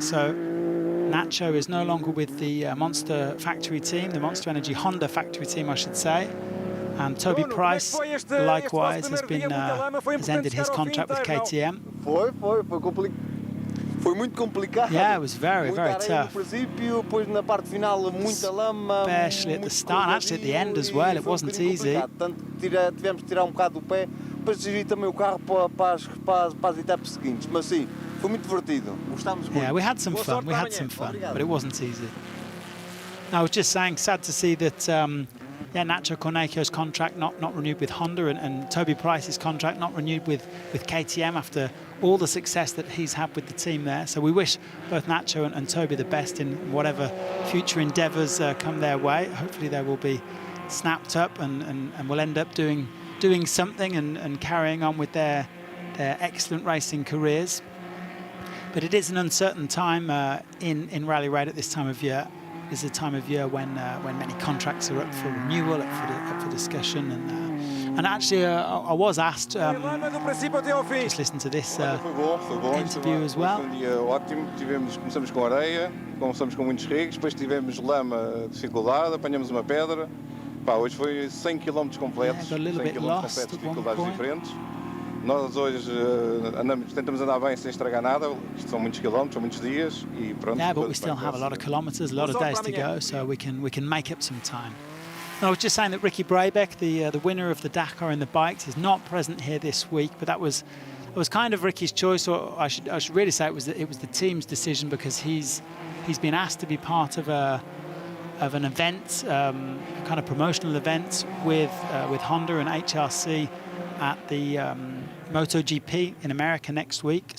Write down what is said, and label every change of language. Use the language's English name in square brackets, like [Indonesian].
[English] So Nacho is no longer with the Monster factory team, the Monster Energy Honda factory team, I should say. And Toby Price, likewise, has ended his contract with KTM. [Portuguese] Foi muito complicado. [English] Yeah, it was very, very tough. [Portuguese] No princípio, depois na parte final muita lama. [English] Especially at the start, actually at the end as well, it wasn't easy. [Portuguese] Portanto, tivemos que tirar tirar do pé, depois dirigir também o carro para as etapas seguintes. Mas sim, foi muito divertido. Gostámos muito. [English] Yeah, we had some fun, but it wasn't easy. I was just saying, sad to see that Nacho Cornejo's contract not renewed with Honda, and Toby Price's contract not renewed with KTM after all the success that he's had with the team there. So we wish both Nacho and Toby the best in whatever future endeavours come their way. Hopefully they will be snapped up and will end up doing something and carrying on with their excellent racing careers. But it is an uncertain time in Rally Raid at this time of year. This is a time of year when many contracts are up for renewal, up for discussion, and actually I was asked, just listen to this interview as well. [Portuguese] Foi dia ótimo, começamos com areia, começamos com muitos rigos, depois tivemos lama, dificuldade, apanhamos uma pedra. Hoje foi 100 km completos, 100 km completos, dificuldades diferentes. Nós hoje tentamos andar bem sem estragar nada. Isto são muitos quilómetros, são muitos dias e pronto. [English] Yeah, but we still have a lot of kilometres, a lot of days to go, so we can make up some time. And I was just saying that Ricky Brabeck, the winner of the Dakar in the bikes, is not present here this week, but that was kind of Ricky's choice, or I should really say it was the team's decision, because he's been asked to be part of an event, a kind of promotional event with Honda and HRC at the MotoGP in America next week.